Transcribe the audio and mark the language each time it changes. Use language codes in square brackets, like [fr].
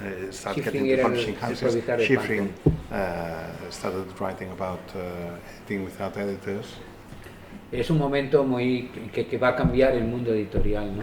[es] Schifrin era el propietario de [en] Schifrin started writing about editing without editors. [es] Es un momento que va a cambiar el mundo editorial, ¿no?